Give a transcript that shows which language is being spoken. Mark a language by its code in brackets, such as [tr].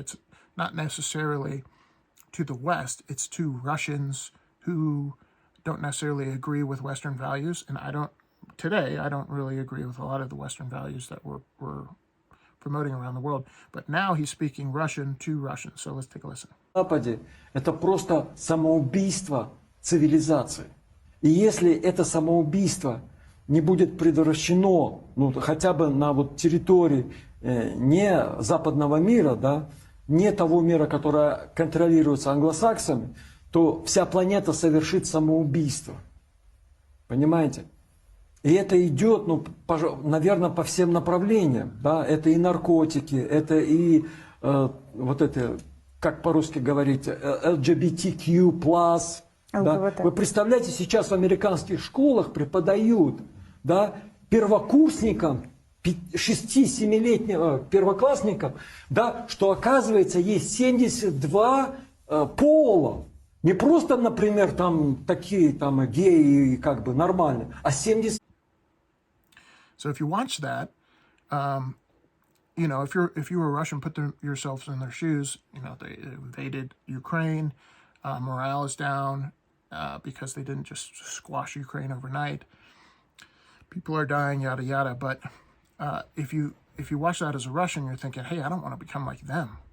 [en] It's not necessarily to the West. It's to Russians who don't necessarily agree with Western values. And I don't really agree with a lot of the Western values that we're promoting around the world. But now he's speaking Russian to Russians. So let's take a listen. [ru] На Западе это просто самоубийство цивилизации. И если это самоубийство не будет предотвращено, ну, хотя бы на вот территории не западного мира, да, не того мира, который контролируется англосаксами, то вся планета совершит самоубийство. Понимаете? И это идет, ну, наверное, по всем направлениям. Да? Это и наркотики, это и вот это, как по-русски говорить, LGBTQ+. Да? Вы представляете, сейчас в американских школах преподают, да, первокурсникам, 6-7-летним первоклассникам, да, что оказывается есть 72 пола. Не просто, например, там такие там геи как бы нормальные, а 70. [en] So if you watch that, you know, if you were Russian, put yourselves in their shoes. You know, they invaded Ukraine, morale is down because they didn't just squash Ukraine overnight. People are dying, yada yada. But if you watch that as a Russian, you're thinking, hey, I don't want to become like them.